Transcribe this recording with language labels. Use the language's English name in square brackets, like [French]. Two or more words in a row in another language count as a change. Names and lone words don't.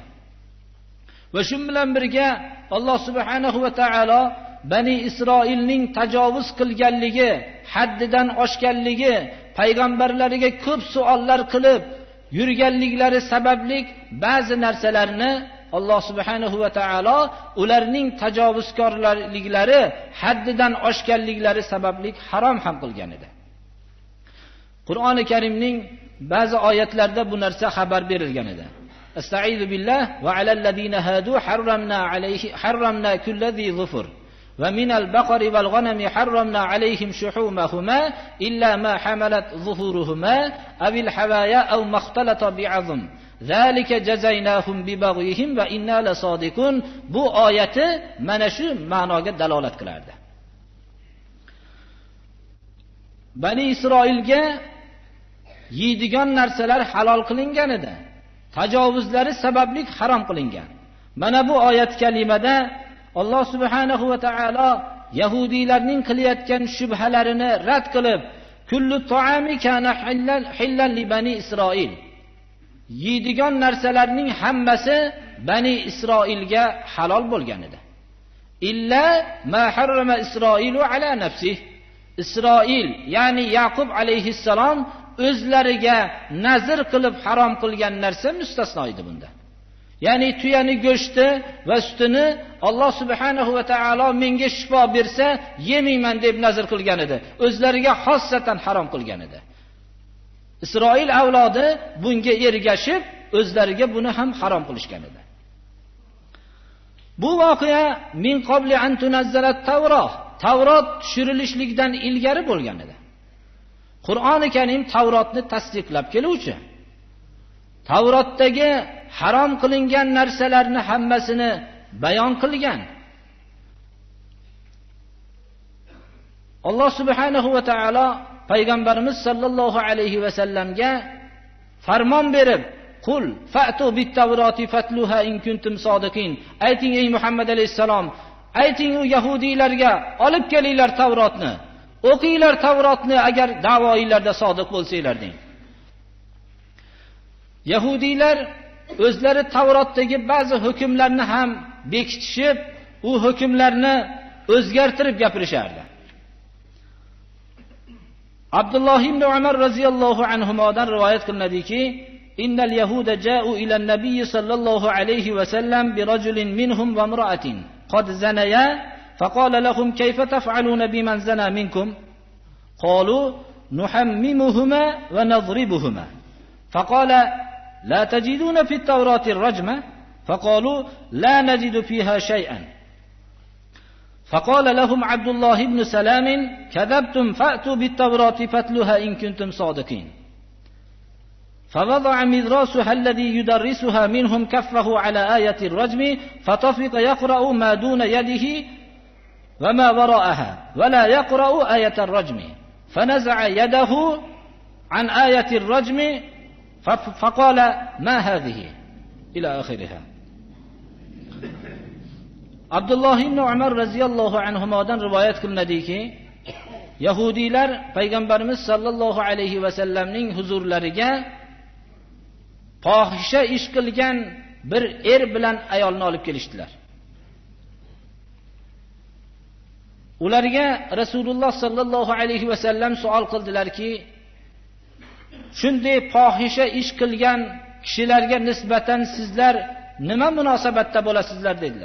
[Uzbek] Va shu bilan birga Alloh [Arabic] سبحانه وتعالى [Uzbek] Bani Isroilning tajovuz qilganligi, haddidan oshganligi, payg'ambarlariga ko'p savollar qilib yurganliklari sababli ba'zi narsalarni Alloh [Arabic] سبحانه وتعالى [Uzbek] ularning tajovuzkorliklari, haddidan oshganliklari sababli harom ham qilgan edi. Qur'oni Karimning ba'zi oyatlarida bu narsa xabar berilgan edi. [Arabic] أستعيذ بالله وعلى الذين هادوا حرمنا كل ذي ظفر ومن البقر والغنم حرمنا عليهم شحومهما إلا ما حملت ظهورهما أو الحوايا أو ما اختلط بعظم ذلك جزيناهم ببغيهم وإنا لصادقون. [Uzbek] Bu oyati mana shu ma'noga dalolat qilardi. Bani Isroilga yeydigan narsalar halol qilingan edi. Tajovuzlari sababli harom qilingan. Mana bu oyat kalimada Alloh [Arabic] سبحانه وتعالى [Uzbek] yahudiylarning qilayotgan shubhalarini rad qilib, [Arabic] كل الطعام كان حلا لبني إسرائيل. [Uzbek] Yeydigan narsalarning hammasi Bani Isroilga halol bo'lgan edi. [Arabic] إلا ما حرم إسرائيل على نفسه. [Uzbek] Isroil, ya'ni Yaqub alayhissalom o'zlariga nazr qilib harom qilgan narsa mustasno edi bunda. Ya'ni tuyani go'shti va sutini Alloh [Arabic] سبحانه وتعالى [Uzbek] menga shifo bersa yemayman deb nazr qilgan edi. O'zlariga xossatan harom qilgan edi. Isroil avlodi bunga ergashib o'zlariga buni ham harom qilishgan edi. Bu voqea [Arabic] من قبل أن تنزل التوراة, [Uzbek] Tavrot tushirilishlikdan ilgari bo'lgan edi. Qur'oni Karim Tavrotni tasdiqlab keluvchi. Tavrotdagi harom qilingan narsalarni hammasini bayon qilgan. Alloh [Arabic] سبحانه وتعالى [Uzbek] payg'ambarimiz [Arabic] صلى الله عليه وسلم [Uzbek] farmon berib, [Arabic] "قل فأتوا بالتوراة فاتلوها إن كنتم صادقين." [Uzbek] Ayting ey Muhammad alayhisalom, ayting u yahudiylarga, olib kelinglar Tavrotni. O'qinglar Tavrotni agar da'voinglarda sodiq bo'lsanglar deng. Yahudiylar o'zlari Tavrotdagi ba'zi hukmlarni ham bekitishib, u hukmlarni o'zgartirib gapirishardi. Abdulloh ibn Umar [Arabic] رضي الله عنهما [Uzbek] rivoyat qilinadiki, [Arabic] إن اليهود جاءوا إلى النبي صلى الله عليه وسلم برجل منهم وامرأة قد زنيا فقال لهم كيف تفعلون بمن زنى منكم قالوا نحممهما ونضربهما فقال لا تجدون في التوراة الرجم فقالوا لا نجد فيها شيئا فقال لهم عبد الله بن سلام كذبتم فأتوا بالتوراة فاتلوها إن كنتم صادقين فوضع مدراسها الذي يدرسها منهم كفه على آية الرجم فطفق يقرأ ما دون يده وما وراءها ولا يقرأ آية الرجم فنزع يده عن آية الرجم فقال ما هذه إلى آخرها. [Uzbek] Abdulloh ibn Umar [Arabic] رضي الله عنه [Uzbek] rivoyat qilinadiki, Yahudiylar payg'ambarimiz [Arabic] صلى الله عليه وسلم [Uzbek] huzurlariga fohisha ish qilgan bir er bilan ayolni olib kelishdilar. Ularga Rasululloh [Arabic] صلى الله عليه وسلم [Uzbek] savol qildilarki, shunday fohisha ish qilgan kishilarga nisbatan sizlar nima munosabatda bo'lasizlar dedilar.